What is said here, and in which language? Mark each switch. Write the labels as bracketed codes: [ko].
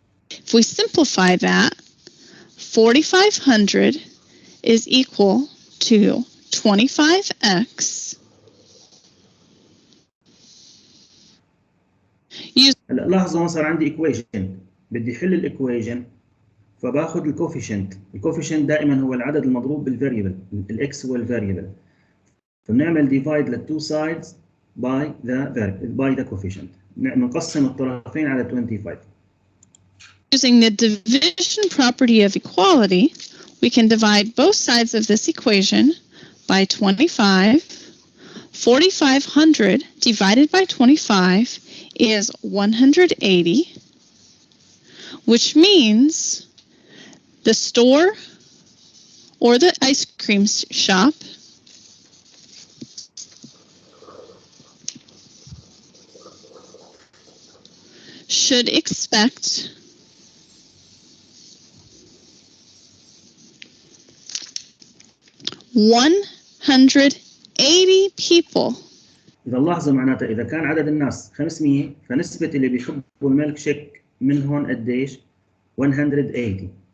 [en] If we simplify that, 4,500 is equal to 25x. [ar] هلا لاحظوا هون صار عندي ايكويشن، بدي احل الايكويشن فباخذ الكوفيشنت. الكوفيشنت دائما هو العدد المضروب بالفاريبل، الاكس هو الفاريبل، فبنعمل ديفايد للتو سايدز باي ذا كوفيشنت، بنقسم الطرفين على 25. [en] Using the division property of equality, we can divide both sides of this equation by 25. 4,500 divided by 25 is 180, which means the store or the ice cream shop should expect 180 people. [ar] إذا لاحظوا معناتها إذا كان عدد الناس 500 فنسبة اللي بيحبوا الميلك شيك منهم قديش؟ 180.